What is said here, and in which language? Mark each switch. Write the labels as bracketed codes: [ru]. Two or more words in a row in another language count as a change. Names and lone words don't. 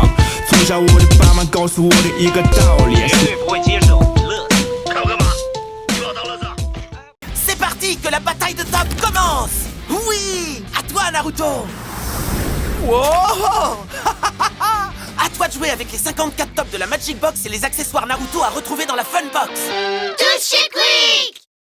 [zh] 从小我的爸妈告诉我的一个道理，绝对不会接受乐子。看我干嘛？你把我当乐子 ？ [fr] C'est parti, que la bataille de top commence. Oui, à toi Naruto. Wow. À toi de jouer avec les 54 tops de la Magic Box et les accessoires Naruto à retrouver dans la Fun Box. Tout chez Quick.